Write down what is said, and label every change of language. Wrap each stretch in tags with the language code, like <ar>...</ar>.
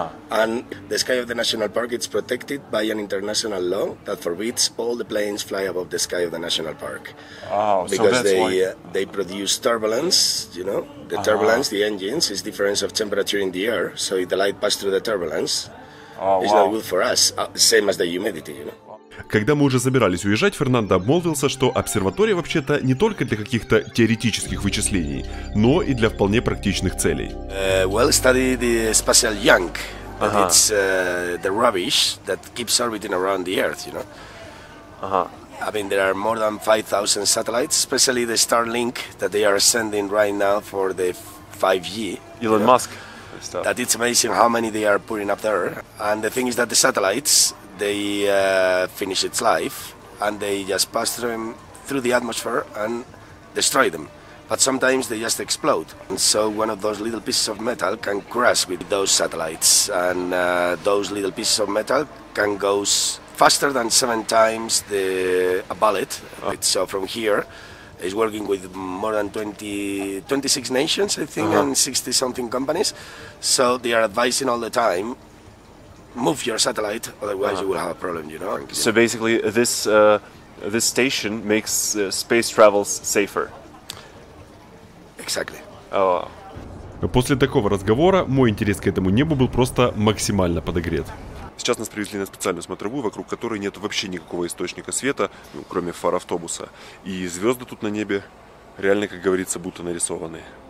<en>And the sky of the national park is protected by an international law that forbids all the planes fly above the sky of the national park. Because they produce turbulence, the turbulence, the engines, is difference of temperature in the air, so if the light passes through the turbulence, it's not good for us, same as the humidity,</en> <ru>Когда мы уже собирались уезжать, Фернандо обмолвился, что обсерватория вообще-то не только для каких-то теоретических вычислений, но и для вполне практичных целей.</ru> <en>Well, study the spatial junk, but it's the rubbish that keeps orbiting around the Earth, I mean, there are more than 5,000 satellites, especially the Starlink that they are sending right now for the 5G. Elon Musk. That it's amazing how many they are putting up there. And the thing is that the satellites, they finish its life and they just pass through the atmosphere and destroy them. But sometimes they just explode. And so one of those little pieces of metal can crash with those satellites. And those little pieces of metal can go faster than 7 times a bullet. So from here, it's working with more than 26 nations, I think, and 60-something companies. So they are advising all the time, move your satellite, otherwise you will have a problem, So basically this station makes space travels safer. Exactly.</en> <ru>После такого разговора мой интерес к этому небу был просто максимально подогрет. Сейчас нас привезли на специальную смотровую, вокруг которой нет вообще никакого источника света, кроме фар автобуса. И звезды тут на небе реально, как говорится, будто нарисованные.</ru>